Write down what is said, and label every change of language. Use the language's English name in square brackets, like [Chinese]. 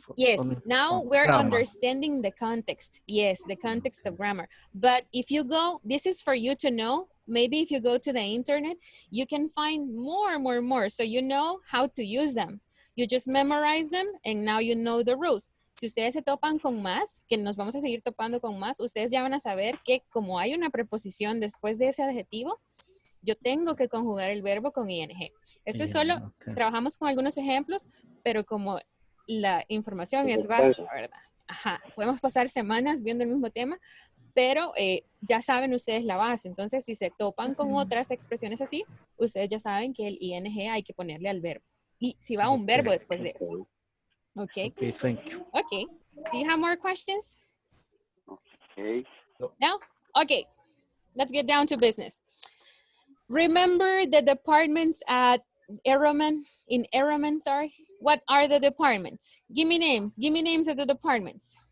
[English] Yes. Now we're understanding the context. Yes, the context of grammar. But if you go, this is for you to know. Maybe if you go to the internet, you can find more. So you know how to use them. You just memorize them and now you know the rules. [Spanish] Si ustedes se topan con más, que nos vamos a seguir topando con más, ustedes ya van a saber que como hay una preposición después de ese adjetivo, yo tengo que conjugar el verbo con ing. Eso es solo, trabajamos con algunos ejemplos, pero como la información es básica, ¿verdad? Ajá, podemos pasar semanas viendo el mismo tema, pero ya saben ustedes la base. Entonces, si se topan con otras expresiones así, ustedes ya saben que el ing hay que ponerle al verbo. Y si va un verbo después de eso. [English] Okay, thank you. Okay, do you have more questions? Okay. No? Okay, let's get down to business. Remember the departments at in Eraman, sorry? What are the departments? Give me names of the departments.